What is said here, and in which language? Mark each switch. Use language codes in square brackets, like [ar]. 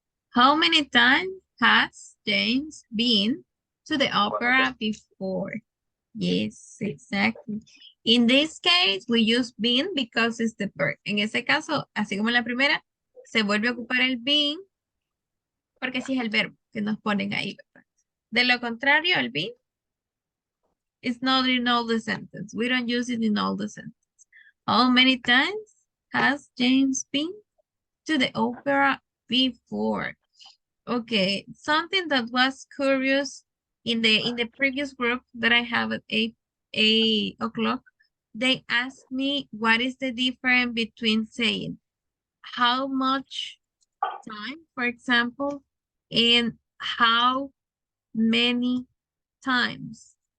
[en] How many times has James been to the opera before? Yes, exactly. In this case, we use been because it's the verb. [es] En ese caso, así como en la primera, se vuelve a ocupar el been porque sí es el verbo que nos ponen ahí, ¿verdad? De lo contrario, el been [en] It's not in all the sentence. We don't use it in all the sentence. How many times has James been to the opera before? Okay, something that was curious in the previous group that I have at 8 o'clock, they asked me what is the difference between saying how much time, for example, and how many times.